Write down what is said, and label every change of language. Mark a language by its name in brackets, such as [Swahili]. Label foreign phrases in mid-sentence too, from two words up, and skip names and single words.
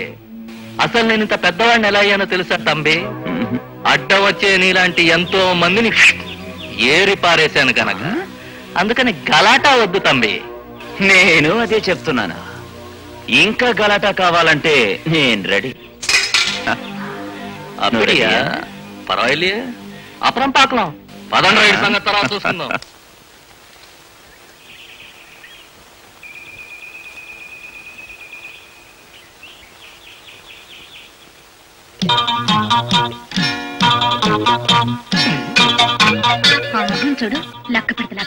[Telugu] అసలు నేను ఇంత పెద్దవాడిని ఎలా అయ్యానో తెలుసా తంబి? అడ్డం వచ్చే నీలాంటి ఎంతో మందిని ఏరి పారేశాను కనుక. అందుకని గలాటా వద్దు తంబి. నేను అదే చెప్తున్నాను. ఇంకా గలాటా కావాలంటే నేను రెడీ. [Tamil] அப்படியா? பரவாயில்லையே, அப்புறம் பார்க்கலாம். [Telugu] 15 సంగతి తర్వాత చూసుకుందాం. చూడు లక్క పెడతలాగా.